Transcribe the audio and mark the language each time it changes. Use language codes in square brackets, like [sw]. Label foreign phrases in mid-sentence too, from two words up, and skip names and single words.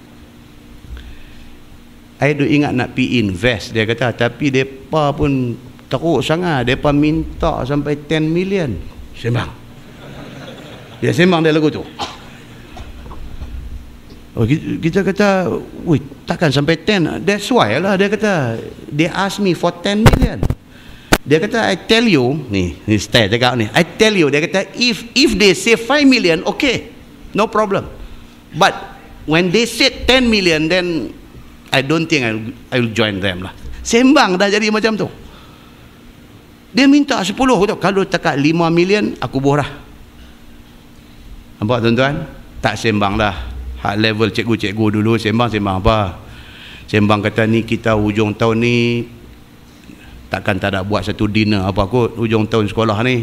[ms] Saya duk ingat nak pi invest, dia kata, tapi depa pun teruk sangat, depa minta sampai 10 million sembang. Dia sembang dia lagu tu. Oh, kita kata, wih, takkan sampai 10. [en] That's why lah, [ms] dia kata, [en] they ask me for 10 million. [ms] Dia kata, [en] I tell you, [ms] ni style cakap ni, [en] I tell you, [ms] dia kata, [en] if they say 5 million, okay, no problem. But when they said 10 million, then I don't think I'll join them lah. [ms] Sembang dah jadi macam tu. Dia minta 10, kalau takat 5 million, aku borah. Nampak tuan-tuan? Tak sembang dah. Hak level cikgu-cikgu dulu sembang apa? Sembang kata ni kita hujung tahun ni takkan tak ada buat satu dinner apa kot hujung tahun sekolah ni.